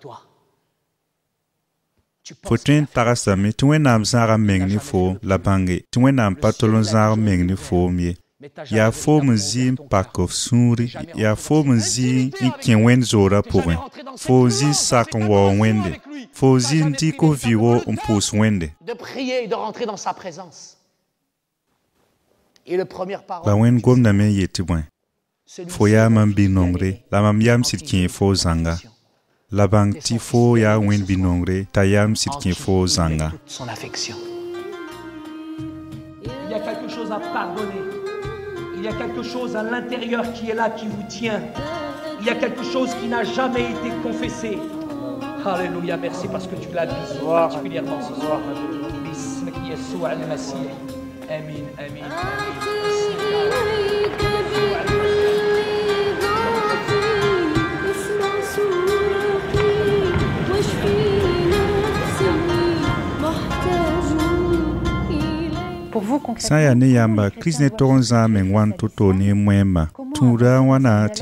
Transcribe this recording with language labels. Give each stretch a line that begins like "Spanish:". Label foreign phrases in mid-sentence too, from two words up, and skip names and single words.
Mossi: fo tõe n tagsdame tɩ wẽnnaam zãaga meng ne fo la bãnge tɩ wẽnnaam pa tol n zãag meng ne foom ye yaa foom n zɩ n pak f sũuri yaa foom n zɩ n kẽ wẽnd zoorã pʋgẽ fo zɩ n sak n waoog wẽnde fo zɩ n dɩk f vɩgo n pʋʋs wẽnde la wẽnd gomdame n yetɩ bõe fo yaa mam bi-nongre la mam yam sɩd kẽ fo zãnga la bãng tɩ fo yaa wẽnd bi-nongre t'a yam sɩd kẽ fo zãnga
French: Il y a quelque chose à l'intérieur qui est là, qui vous tient. Il y a quelque chose qui n'a jamais été confessé. Alléluia, merci parce que tu l'as dit particulièrement ce soir.
Arabic: بسم الله يشوع المسيح.
Mossi: Amin, amin, sã n yaa ne yãmba Kirist ne tog n zãag meng wãn to-to ne wẽmba tũuda wãna tɩ